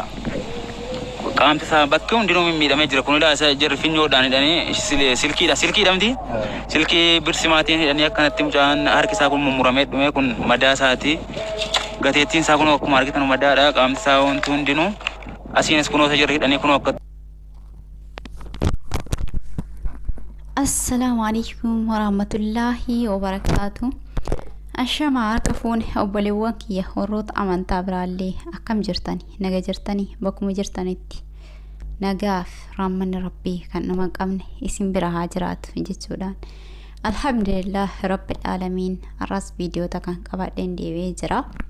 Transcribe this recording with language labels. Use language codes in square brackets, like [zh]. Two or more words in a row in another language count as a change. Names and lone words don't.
[om] Qaamti isaa bakka hundinuu miidhamee jira kunillee isa jira finyoodhaan hidhanii silkiidha miti. Silkii birsimaatiin hidhanii akkanatti mucaan harki isaa kun mummuramee dhume kun madaa isaati. Gateettiin isaa kun akkuma argitan madaadha qaamti isaa wanti hundinuu asiinis kunoo isa jira hidhanii kunoo akka. [ar] السلام عليكم ورحمة الله وبركاته. [om] Ashama harka fuune obboleewwan kiyya warroota amantaa biraallee akkam jirtani naga jirtani bakkuma jirtanitti nagaaf rahmanni rabbii kan nama qabne isin bira haa jiraatu jechuudhaan [ar] الحمد لله رب العالمين [om] arras viidiyoota kan qabadheen deebi'ee jira.